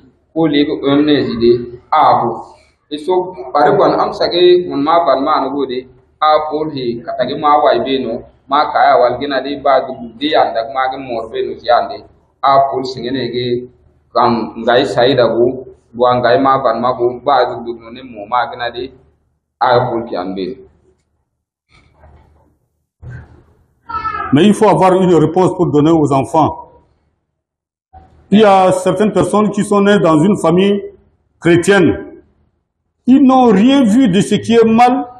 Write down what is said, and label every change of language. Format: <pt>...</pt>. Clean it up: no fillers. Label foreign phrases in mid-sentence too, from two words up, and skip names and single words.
<sba>ko lego ne zide abu iso bare gon am sage mun ma ban ma no gode a pol he katage ma wai be no ma kaya wal gina de ba du de anda ma ge mor be no yande a pol singene ge kan ngai saida go bo ngai ma ban ma go ba du no ne mo ma gina de a pol ki ambe.</sba> <fr>Mais il faut avoir une réponse pour donner aux enfants. Il y a certaines personnes qui sont nées dans une famille chrétienne. Ils n'ont rien vu de ce qui est mal.</fr>